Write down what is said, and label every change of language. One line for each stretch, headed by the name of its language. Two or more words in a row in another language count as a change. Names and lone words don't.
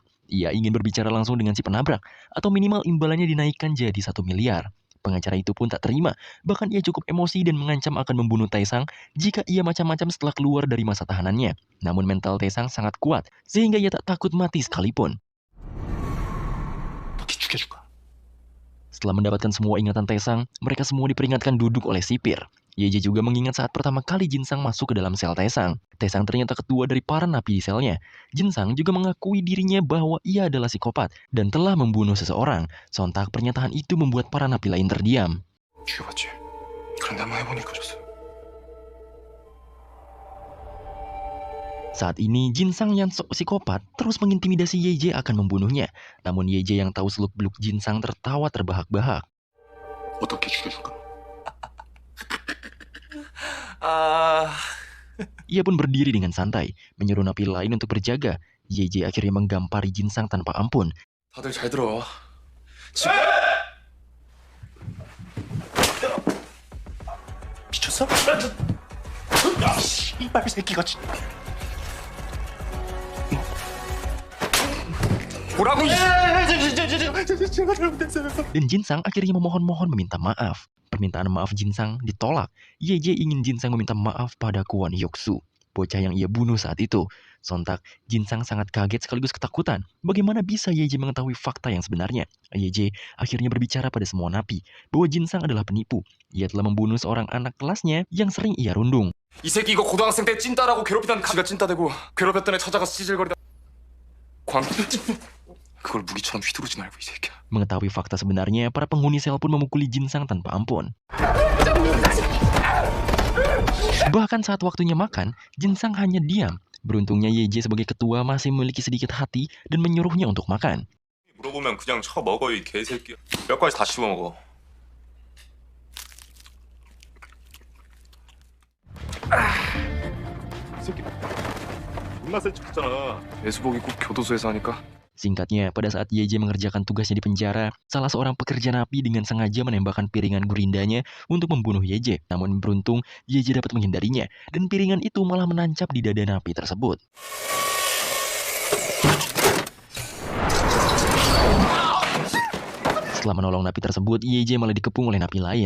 Indonesian: Ia ingin berbicara langsung dengan si penabrak, atau minimal imbalannya dinaikkan jadi 1 miliar. Pengacara itu pun tak terima, bahkan ia cukup emosi dan mengancam akan membunuh Taesang jika ia macam-macam setelah keluar dari masa tahanannya. Namun mental Taesang sangat kuat, sehingga ia tak takut mati sekalipun.
Korean: 너키 죽여줄까?
Indonesian: Setelah mendapatkan semua ingatan Taesang, mereka semua diperingatkan duduk oleh sipir. Yeje juga mengingat saat pertama kali Jinsang masuk ke dalam sel Taesang. Taesang ternyata ketua dari para napi di selnya. Jinsang juga mengakui dirinya bahwa ia adalah psikopat dan telah membunuh seseorang. Sontak pernyataan itu membuat para napi lain terdiam.
Korean: 죽여봤지. 그런데 한번 해보니까 졌어.
Indonesian: Saat ini, Jinsang yang sok psikopat terus mengintimidasi Yeje akan membunuhnya. Namun Yeje yang tahu seluk-beluk Jinsang tertawa terbahak-bahak.
Korean: 어떻게 죽여줄까?
Indonesian: Ia pun berdiri dengan santai, menyuruh napi lain untuk berjaga. Yeje akhirnya menggampari Jinsang tanpa ampun.
Korean: 다들 잘 들어. 미쳤어? 야, 씨발 새끼가 진. 뭐라고? 제가 잘못했어요.
Indonesian: Dan Jinsang akhirnya memohon-mohon meminta maaf. Permintaan maaf Jinsang ditolak. Yeje ingin Jinsang meminta maaf pada Kwon Hyuk-soo, bocah yang ia bunuh saat itu. Sontak, Jinsang sangat kaget sekaligus ketakutan. Bagaimana bisa Yeje mengetahui fakta yang sebenarnya? Yeje akhirnya berbicara pada semua napi bahwa Jinsang adalah penipu. Ia telah membunuh seorang anak kelasnya yang sering ia rundung.
Korean: 이 새끼 이거 고등학생 때 찐따라고 괴롭히던 지가 찐따대고 괴롭혔던 애 찾아가서 찌질거리다 그걸 무기처럼 휘두르지 말고 이 새끼야.
Indonesian: Mengetahui fakta sebenarnya, para penghuni sel pun memukuli Jinsang tanpa ampun. Bahkan saat waktunya makan, Jinsang hanya diam. Beruntungnya Yeje sebagai ketua masih memiliki sedikit hati dan menyuruhnya untuk makan.
Korean: 물어보면 그냥 쳐 먹어 이 개새끼야. 뼈까지 다 씹어 먹어. 이 새끼 존나 센 척했잖아. 예수복 입고 교도소에서 하니까.
Indonesian: Singkatnya, pada saat Yeje mengerjakan tugasnya di penjara, salah seorang pekerja napi dengan sengaja menembakkan piringan gurindanya untuk membunuh Yeje. Namun beruntung, Yeje dapat menghindarinya, dan piringan itu malah menancap di dada napi tersebut. Setelah menolong napi tersebut, Yeje malah dikepung oleh napi lain.